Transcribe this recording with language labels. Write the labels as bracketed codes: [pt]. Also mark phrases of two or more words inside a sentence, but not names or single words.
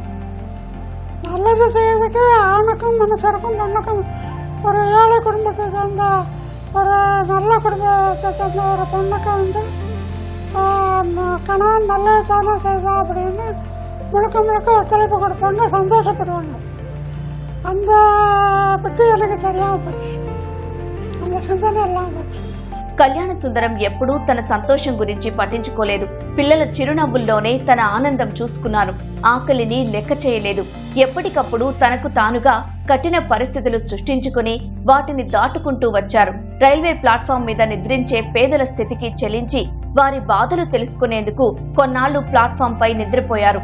[ta] நல்லது செய்யறதுக்கு ஆணுக்கும் மனுஷருக்கும் பெண்ணுக்கும், ஒரு ஏழை குடும்பத்தை சேர்ந்த ஒரு நல்ல குடும்பத்தை சேர்ந்த ஒரு பெண்ணுக்கு கணவன் நல்லது தானே செய்தான் அப்படின்னு முழுக்க முழுக்க ஒத்துழைப்பு கொடுப்பாங்க, சந்தோஷப்படுவாங்க. அந்த பற்றி எனக்கு தெரியாமல் போச்சு, அந்த சிந்தனை எல்லாம் போச்சு. [te] కళ్యాణ సుందరం ఎప్పుడూ తన సంతోషం గురించి పట్టించుకోలేదు. పిల్లల చిరునవ్వుల్లోనే తన ఆనందం చూసుకున్నారు. ఆకలిని లెక్క చేయలేదు. ఎప్పటికప్పుడు తనకు తానుగా కఠిన పరిస్థితులు సృష్టించుకుని వాటిని దాటుకుంటూ వచ్చారు. రైల్వే ప్లాట్ఫామ్ మీద నిద్రించే పేదల స్థితికి చెలించి వారి బాధలు తెలుసుకునేందుకు కొన్నాళ్లు ప్లాట్ఫామ్ పై నిద్రపోయారు.